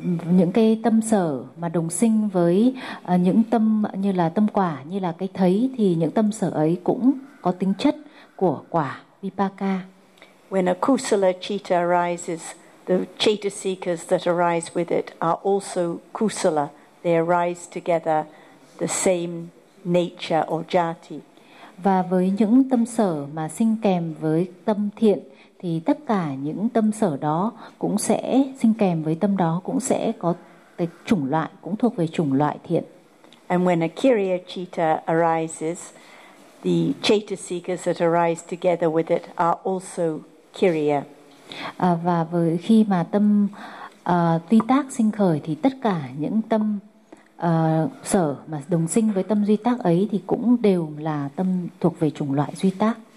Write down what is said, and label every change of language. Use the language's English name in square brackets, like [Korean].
[Vietnamese] Những cái tâm sở mà đồng sinh với những tâm như là tâm quả, như là cái thấy, thì những tâm sở ấy cũng có tính chất của quả vipaka. [English] When a kusala citta arises, the chetasikas that arise with it are also kusala. They arise together, the same nature or jati. [Vietnamese] Và với những tâm sở mà sinh kèm với tâm thiện, thì tất cả những tâm sở đó cũng sẽ sinh kèm với tâm đó, cũng sẽ có chủng loại, cũng thuộc về chủng loại thiện. [English] And when a kriya citta arises, the chetasikas that arise together with it are also kriya. [Vietnamese] Và với khi mà tâm duy tác sinh khởi, thì tất cả những tâm sở mà đồng sinh với tâm duy tác ấy thì cũng đều là tâm thuộc về chủng loại duy tác.